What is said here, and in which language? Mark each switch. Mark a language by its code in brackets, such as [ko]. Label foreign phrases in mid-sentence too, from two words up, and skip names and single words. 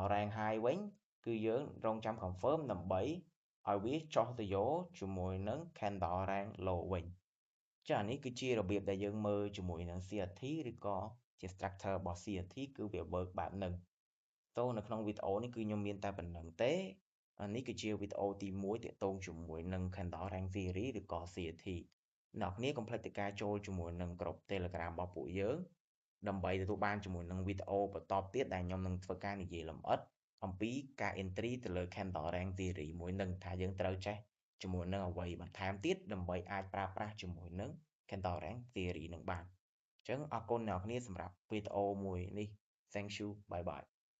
[en] rank high [km] វិញគឺយើងរងចាំ confirm ដើម្បីឲ្យវាចុះទៅយកជាមួយនឹង [en] candle rank low [km] វិញចា៎នេះគឺជារបៀបដែលយើងមើលជាមួយនឹង CRT ឬក៏ ជា structure របស់ CRT គឺវា work បែបហ្នឹងតោះនៅក្នុងវីដេអូនេះគឺខ្ញុំមានតែប៉ុណ្្នឹងទេនេះគឺជាវីដេអូទី 1ទាក់ទងជាមួយនឹង [en] candle rank theory [km] ឬក៏ CRT អ្នកនរកុំភ្លេចទៅការចូលជាមួយនឹងក្រុម Telegram របស់ពួកយើងដើម្បីទទួលបានជាមួយនឹងវីដេអូបន្តទៀតដែលខ្ញុំនឹងធ្វើការនិយាយលម្អិតអំពីការ entry ទៅលើ [en] candle rank theory [km] មួយនឹងថាយើងត្រូវចេះជាមួយនឹងអ្វីបន្ថែមទៀតដើម្បីអាចប្រើប្រាស់ជាមួយនឹង [en] candle rank theory [km] នឹងបានអញ្ចឹងអរគុណអ្នកនរគ្នាសម្រាប់វីដេអូមួយនេះ [en] Thank you bye bye